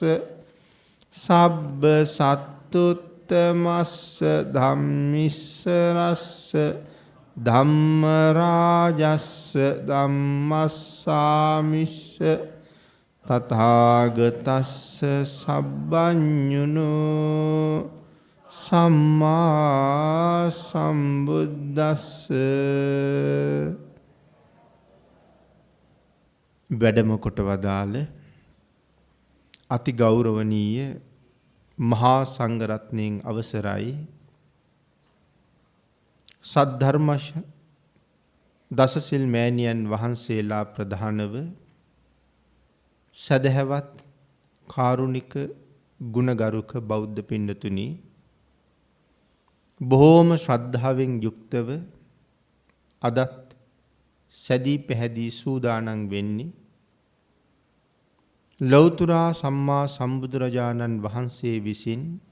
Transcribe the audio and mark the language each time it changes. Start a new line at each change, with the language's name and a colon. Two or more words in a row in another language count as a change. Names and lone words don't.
Pali: සබ්බ සත්තුත්තමස්ස ධම්මිස්ස රස්ස ධම්ම රාජස්ස ධම්මස්සාමිස්ස තථාගතස්ස සබ්බඤුනෝ සම්මා සම්බුද්දස්ස
Sinhala: වැඩම කොට වදාළ අති ගෞරවනීය මහා සංඝරත්නයන් අවසරයි සද්ධර්ම දසසිල් මෑණියන් වහන්සේලා ප්‍රධානව සදහැවත් කාරුණික ගුණගරුක බෞද්ධ පින්නතුනි බොහෝම ශ්‍රද්ධාවෙන් යුක්තව අදත් සැදී පැහැදී සූදානම් වෙන්නේ ලෞතුරා සම්මා සම්බුදුරජාණන් වහන්සේ විසින්